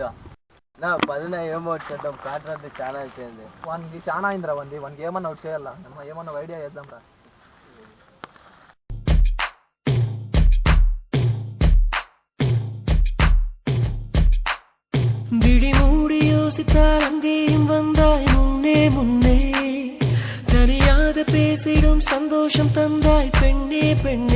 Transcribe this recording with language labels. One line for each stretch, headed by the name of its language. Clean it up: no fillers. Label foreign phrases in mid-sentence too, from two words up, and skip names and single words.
Telugu: నా 10 ఏమో ఒకటి చేద్దాం, కాటరాజు చాలా అయిపోయింది. వానికి చాలా అయిందిరా, వానికి ఏమన్నా ఒకటి చేయాలా, ఏమన్నా ఐడియా చేద్దాం రా.
Tamil: விழி மூடி யோசித்தால் அங்கேயும் வந்தாய் முன்னே முன்னே, தனியாக பேசிடும் சந்தோஷம் தந்தாய் பெண்ணே பெண்ணே.